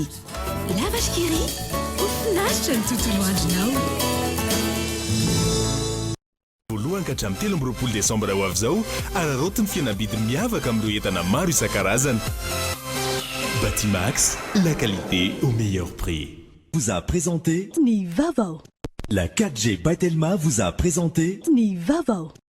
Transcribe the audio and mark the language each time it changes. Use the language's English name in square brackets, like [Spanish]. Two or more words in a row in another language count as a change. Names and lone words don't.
[Malagasy] Lavashkiri, mahafinaritra ny tontolo andronao. Voalohany ka hatramin'ny 13 Desambra ho avy izao, ararotiny fihenam-bidy miavaka amin'ireo entana maro isan-karazany. [French] Batimax, la qualité au meilleur prix. Vous a présenté [Malagasy] Ni Vavao. [French] La 4G by Telma vous a présenté [Malagasy] Ni Vavao.